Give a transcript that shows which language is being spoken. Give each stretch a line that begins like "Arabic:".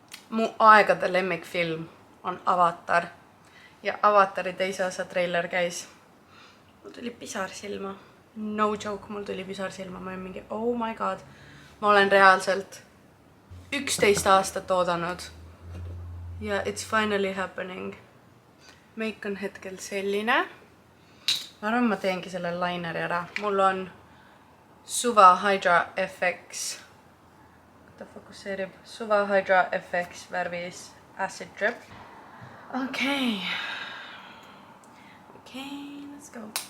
Estonian: Mu aegade lemmikfilm on Avatar ja Avatari teise osa treiler käis. Mul tuli pisar silma.
English: No joke,
Estonian: mul tuli pisar silma. Ma olin mingi,
English: oh my god.
Estonian: Ma olen reaalselt 11 aastat oodanud. Ja
English: it's finally happening.
Estonian: Meik on hetkel selline. Ma arvan, ma teengi selle lineri ära. Mul on Suva Hydra FX. Ta fokusseerib Suva Hydra FX värvis Acid Drip.
English: Okei, let's go.